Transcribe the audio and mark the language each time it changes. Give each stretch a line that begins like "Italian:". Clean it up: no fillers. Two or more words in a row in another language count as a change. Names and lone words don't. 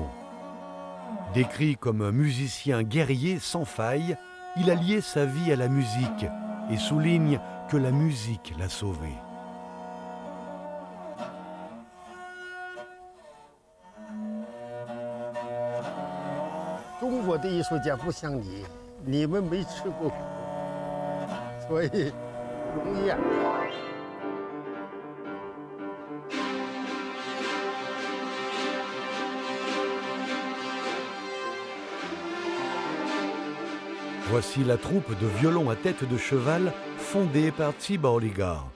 French: Décrit comme un musicien guerrier sans faille, il a lié sa vie à la musique et souligne que la musique l'a sauvé.
Chinese: 中国的艺术家不像你，你们没吃过苦，所以容易啊。
French: Voici la troupe de violon à tête de cheval fondée par Qibao Ligao.